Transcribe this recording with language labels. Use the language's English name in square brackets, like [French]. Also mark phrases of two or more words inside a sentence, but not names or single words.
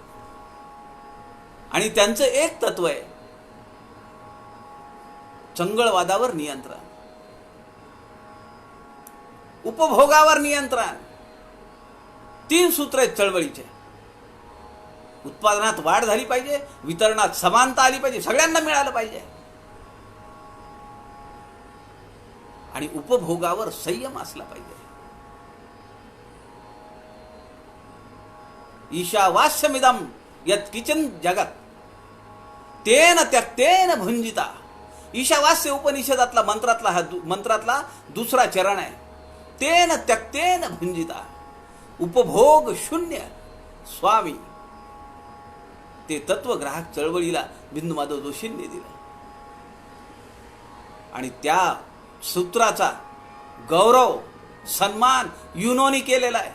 [Marathi] आणि त्यांचं एक तत्व आहे चंगळवादावर नियंत्रण, उपभोगावर नियंत्रण. 3 सूत्र आहेत चळवळीचे. उत्पादनात वाढ झाली पाहिजे, वितरणात समानता आली पाहिजे, सगळ्यांना मिळालं पाहिजे, आणि उपभोगावर संयम असला पाहिजे. [Sanskrit] ईशावास्यमिदं यत् किंचिन जगत तेन त्यक्तेन भुंजिता. [Marathi] ईशावास्य उपनिषदातला मंत्रातला दुसरा चरण आहे. [Sanskrit] तेन त्यक्तेन भुंजिता. [Marathi] उपभोग शून्य स्वामी. ते तत्वग्राहक चळवळीला बिंदू माधव जोशींनी दिलं आणि त्या सूत्राचा गौरव सन्मान युनोनी केलेला आहे.